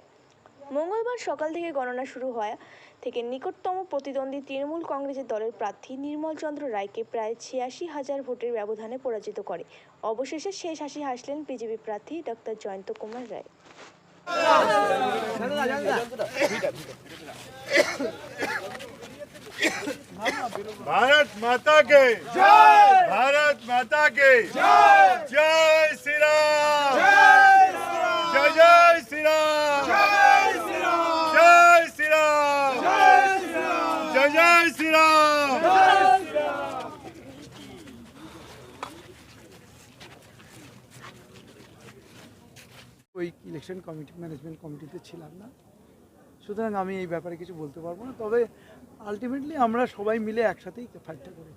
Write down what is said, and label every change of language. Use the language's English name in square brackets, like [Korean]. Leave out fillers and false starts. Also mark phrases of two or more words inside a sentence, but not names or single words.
[Bangla] মঙ্গলবার সকাল থেকে গণনা শুরু হওয়া থেকে নিকটতম প্রতিদ্বন্দ্বী তৃণমূল কংগ্রেসের দলের প্রার্থী নির্মল চন্দ্র রায়কে প্রায় 86,000 ভোটের ব্যবধানে পরাজিত করে অবশেষে শেষ হাসি হাসলেন বিজেপি প্রার্থী ডক্টর জয়ন্ত কুমার রায়। [Hindi] भारत माता के जय, भारत माता के जय, जय श्री राम, जय जय श्री राम, जय श्री राम, जय श्री राम, जय जय श्री राम। [Bangla] ওই [English] election committee management committee [Bangla] ছিলাম না, সুতরাং আমি এই ব্যাপারে কিছু বলতে পারবো না। তবে আলটিমেটলি আমরা সবাই মিলে একসাথেই ফাইটটা করেছি।